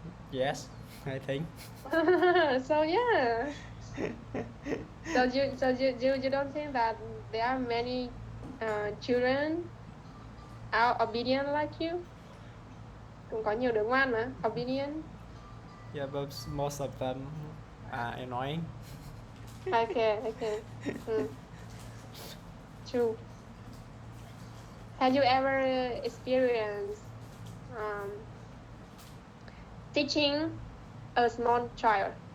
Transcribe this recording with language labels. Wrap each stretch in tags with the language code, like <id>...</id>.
<en>Yes, I think. So yeah. So you don't think that there are many children are obedient like you?</en> <vi>Cũng có nhiều đứa ngoan mà, obedient.</vi> <en>Yeah, but most of them are annoying. Okay. True. Have you ever experienced teaching a small child?</en>